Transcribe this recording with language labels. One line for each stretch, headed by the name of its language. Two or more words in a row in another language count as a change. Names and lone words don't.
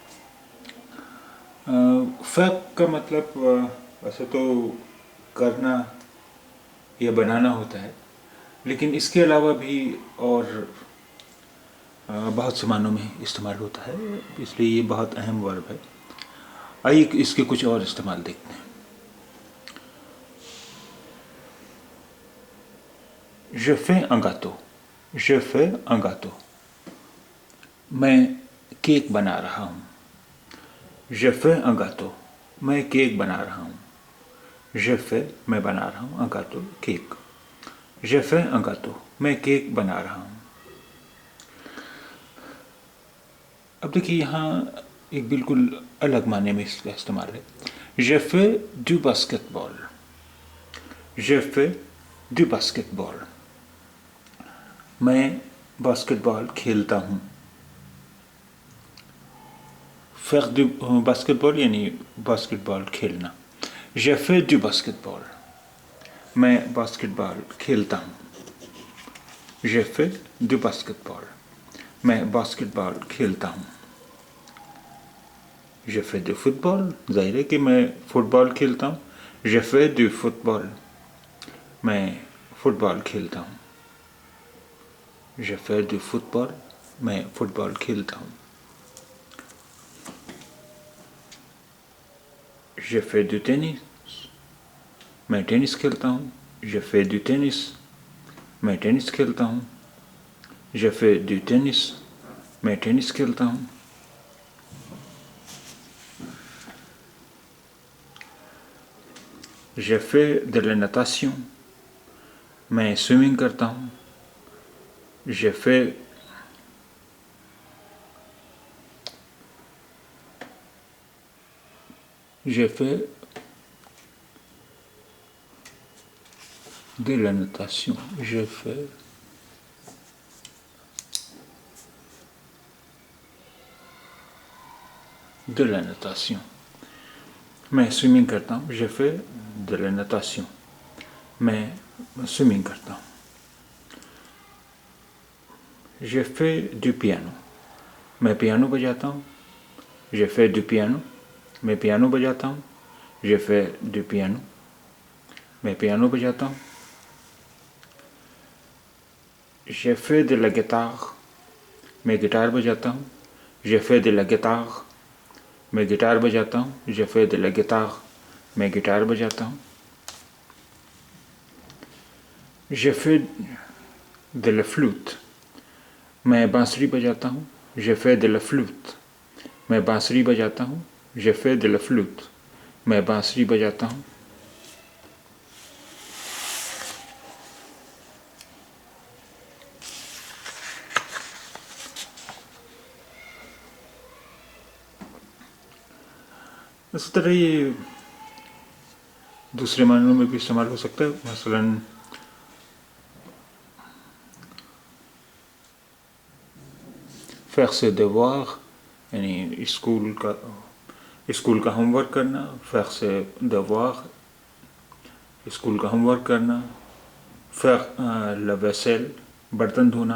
Urdu: فعل کا مطلب ویسے تو کرنا یا بنانا ہوتا ہے، لیکن اس کے علاوہ بھی اور بہت سے معنوں میں استعمال ہوتا ہے، اس لیے یہ بہت اہم ورب ہے. آئیے اس کے کچھ اور استعمال دیکھتے ہیں.
French: Je fais un gâteau. Je fais un gâteau.
Urdu: میں کیک بنا رہا ہوں.
French: Je fais un gâteau.
Urdu: میں کیک بنا رہا ہوں.
French: Je fais
Urdu: میں بنا رہا ہوں.
French: Un gâteau کیک. Je fais un gâteau.
Urdu: میں کیک بنا رہا ہوں. اب دیکھیے یہاں ایک بالکل الگ معنی میں اس کا استعمال ہے.
French: Je fais du basketball. Je fais du basketball.
Urdu: میں باسکٹ بال کھیلتا ہوں.
French: fais du
Urdu: باسکٹ بال یعنی باسکٹ بال کھیلنا.
French: Je fais du basketball.
Urdu: میں باسکٹ بال کھیلتا ہوں.
French: Je fais du basketball.
Urdu: میں باسکٹ بال کھیلتا ہوں.
French: Je fais du football.
Urdu: ظاہر ہے کہ میں فٹ بال کھیلتا ہوں.
French: Je fais du football.
Urdu: میں فٹ بال کھیلتا ہوں.
French: Je fais du football.
Urdu: میں فٹ بال کھیلتا ہوں.
French: Je fais du tennis.
Urdu: میں ٹینس کھیلتا ہوں.
French: Je fais du tennis.
Urdu: میں ٹینس کھیلتا ہوں.
French: Je fais du tennis.
Urdu: میں ٹینس کھیلتا ہوں.
French: Je fais de la natation.
Urdu: میں سوئمنگ کرتا ہوں.
French: Je fais de la natation. Je fais de la natation.
Urdu: میں سوئمنگ کرتا ہوں.
French: Je fais de la natation.
Urdu: میں سوئمنگ کرتا ہوں.
French: Je fais du piano.
Urdu: میں پیانو بجاتا ہوں.
French: Je fais du piano.
Urdu: میں پیانو بجاتا ہوں.
French: Je fais du piano.
Urdu: میں پیانو بجاتا ہوں.
French: Je fais de la guitare.
Urdu: میں گٹار بجاتا ہوں.
French: Je fais de la guitare.
Urdu: میں گٹار بجاتا ہوں.
French: Je fais de la guitare.
Urdu: میں گٹار بجاتا ہوں.
French: Je fais de la flûte.
Urdu: میں بانسری بجاتا ہوں.
French: Je fais de la flûte.
Urdu: میں بانسری بجاتا ہوں.
French: Je fais de la flûte.
Urdu: میں بانسری بجاتا ہوں. اس طرح یہ دوسرے معنوں میں بھی استعمال ہو سکتا ہے. مثلاً
French: faire ses devoirs
Urdu: یعنی اسکول کا ہوم ورک کرنا.
French: faire ses devoirs
Urdu: اسکول کا ہوم ورک کرنا.
French: faire la vaisselle
Urdu: برتن دھونا.